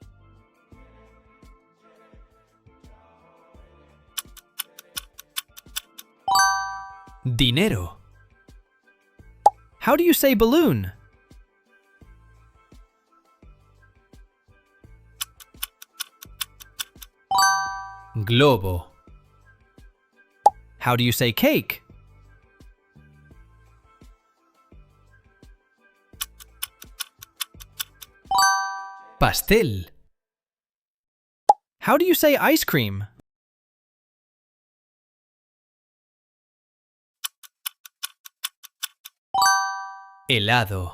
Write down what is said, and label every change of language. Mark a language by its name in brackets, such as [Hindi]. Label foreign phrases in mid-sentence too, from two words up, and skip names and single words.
[Spanish] Dinero. [English] How do you say balloon? [Spanish] Globo. [English] How do you say cake? [Spanish] Pastel. [English] How do you say ice cream? [Spanish] Helado.